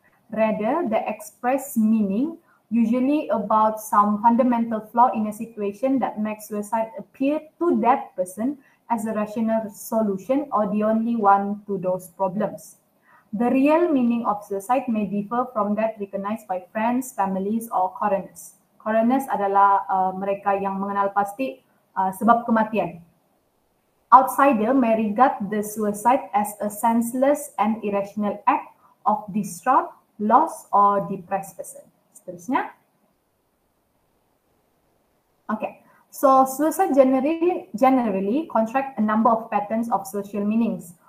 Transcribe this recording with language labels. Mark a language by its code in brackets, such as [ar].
[en] Rather, they express meaning, usually about some fundamental flaw in a situation that makes suicide appear to that person as a rational solution or the only one to those problems. The real meaning of suicide may differ from that recognized by friends, families, or coroners. [ms] Coroners adalah mereka yang mengenal pasti sebab kematian. [en] Outsider may regard the suicide as a senseless and irrational act of distraught, lost, or depressed person. Seterusnya. Okay, so suicide generally contract a number of patterns of social meanings.